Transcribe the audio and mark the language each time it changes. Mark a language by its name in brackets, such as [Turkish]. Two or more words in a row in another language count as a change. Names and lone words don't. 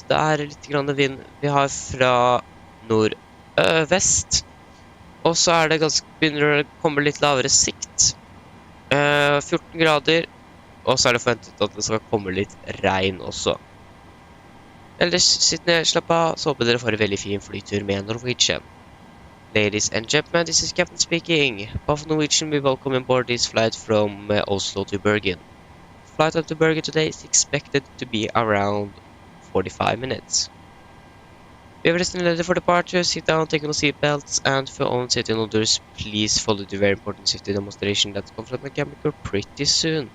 [Norwegian] Det er litt grann vind vi har fra nordvest. Og så er det begynner å komme litt lavere sikt. 14 grader. Og så er det forventet at det skal komme litt regn også. Ellers, sitt ned, slapp av, så håper dere får en veldig fin flytur med Norwegian. [English] Ladies and gentlemen, this is Captain speaking. Of Norwegian, we welcome on board this flight from Oslo to Bergen. Flight up to Bergen today is expected to be around 45 minutes. We have rested ready for departure. Sit down, take on seatbelts, and for own safety and others, please follow the very important safety demonstration that's coming from the camera pretty soon.